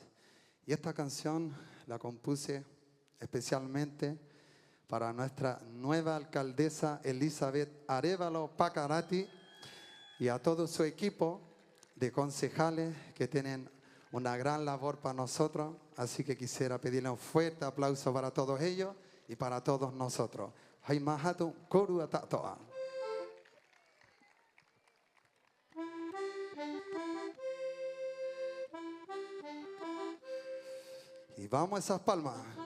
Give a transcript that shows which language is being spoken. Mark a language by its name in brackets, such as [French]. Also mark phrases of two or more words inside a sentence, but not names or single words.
[Spanish] Y esta canción la compuse especialmente para nuestra nueva alcaldesa Elizabeth Arevalo Pakarati y a todo su equipo de concejales que tienen una gran labor para nosotros. Así que quisiera pedirle un fuerte aplauso para todos ellos y para todos nosotros. [Rapanui] Haimahatu koru atatoa. [Spanish] Y vamos a esas palmas.